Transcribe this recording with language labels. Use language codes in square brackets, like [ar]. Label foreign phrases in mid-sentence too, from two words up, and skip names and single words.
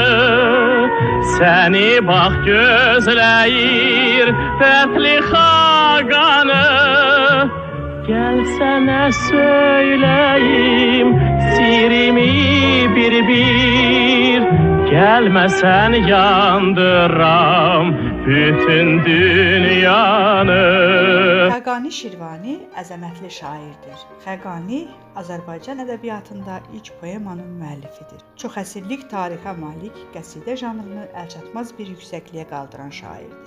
[az] Seni bak gözleyir, dertli haganı. Gelsene söyleyeyim, sirimi bir. Gelmesen yandıram bütün dünyanı. Xəqani Şirvani əzəmətli şairdir. Xəqani Azərbaycan ədəbiyyatında ilk poemanın müəllifidir. Çox əsrlik tarixə malik qəsidə janrını əlçatmaz bir yüksəkliyə qaldıran şairdir.